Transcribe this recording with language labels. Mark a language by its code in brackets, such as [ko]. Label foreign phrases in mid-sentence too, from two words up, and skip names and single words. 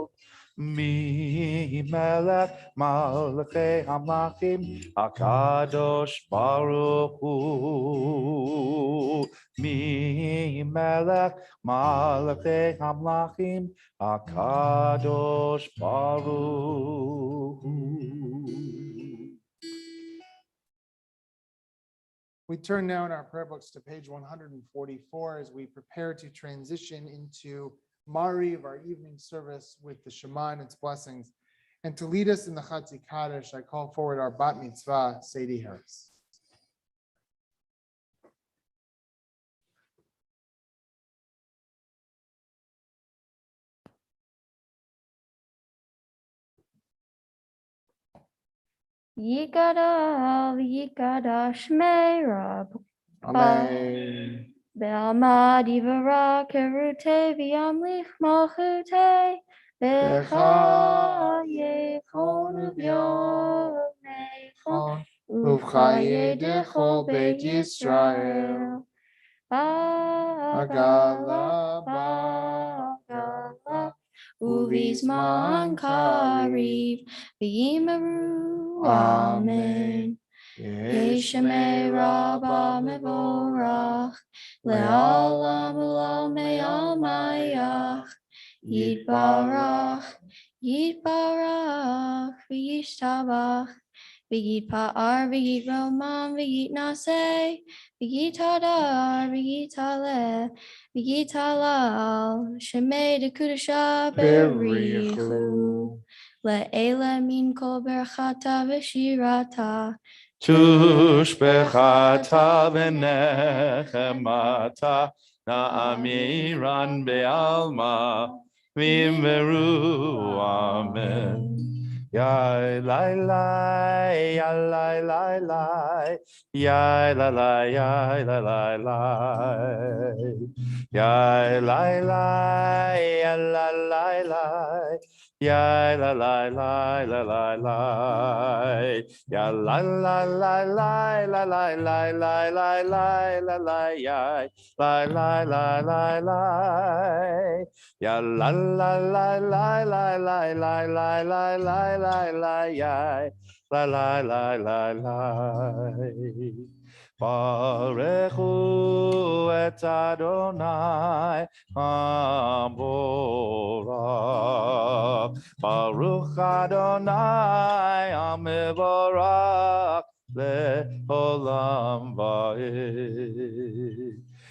[he] מי מלך מלכי המלכים הקדוש ברוך הוא. מי מלך מלכי המלכים הקדוש ברוך הוא. [en] We turn now in our prayer books to page 144 as we prepare to transition into Mari of our evening service with the Shema and its blessings. And to lead us in the Chatzi Kaddish, I call forward our [he] בת מצווה, [en] Sadie Harris. [arc] יתגדל ויתקדש שמיה רבא Amen. בעלמא די ברא כרעותה וימליך מלכותה בחייכון וביומיכון ובחיי דכל בית ישראל בעגלא בעגלא ובזמן קריב ואמרו אמן. יהא שמיה רבא מברך לעלם ולעלמי עלמיא יתברך יתברך וישתבח ויתפאר, ויתרומם, ויתנשא, ויתהדר, ויתעלה, ויתהלל, שמיה דקודשא בריך הוא. לעלא מן כל ברכתא ושירתא. תשבחתא ונחמתא דאמירן בעלמא ואמרו אמן. Yai lai lai, ya lai lai lai, yai lai lai, yai lai lai lai, yai lai lai, ya lai lai lai. Ya la la la la la la, ya la la la la la la la la la la la la, ya la la la la la, ya la la la la la la la la la la la la, ya la la la la la. [he] ברכו את יי המבורך. ברוך יי המבורך לעולם ועד.